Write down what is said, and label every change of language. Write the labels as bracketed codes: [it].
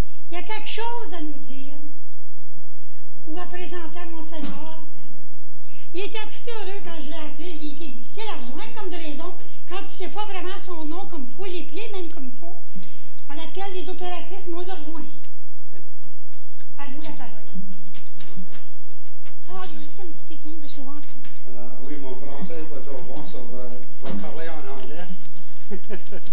[fr] Il y a quelque chose à nous dire ou à présenter à Monseigneur. Il était tout heureux quand je l'ai appelé. Il était difficile à rejoindre comme de raison. Quand tu ne sais pas vraiment son nom comme il faut, les pieds même comme il faut, on l'appelle les opératrices, mais on le rejoint. À vous la parole. [en] So, you can speak English if you want to. [fr] Oui, mon français n'est pas trop bon, so je vais parler en anglais.